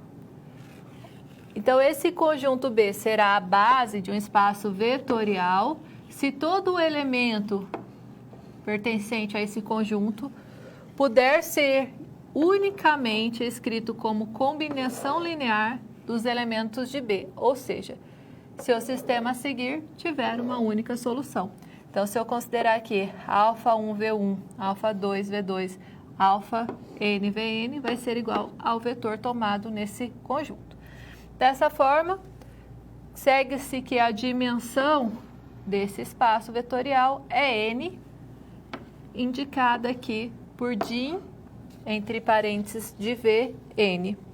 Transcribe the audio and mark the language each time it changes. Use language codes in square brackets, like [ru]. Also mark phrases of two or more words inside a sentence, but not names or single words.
[pt] Então, esse conjunto B será a base de um espaço vetorial se todo elemento pertencente a esse conjunto puder ser unicamente escrito como combinação linear dos elementos de B, ou seja, se o sistema a seguir tiver uma única solução. Então, se eu considerar aqui α1, V1, α2, V2, alfa n, Vn, vai ser igual ao vetor tomado nesse conjunto. Dessa forma, segue-se que a dimensão desse espaço vetorial é n, indicada aqui por dim, entre parênteses, de Vn.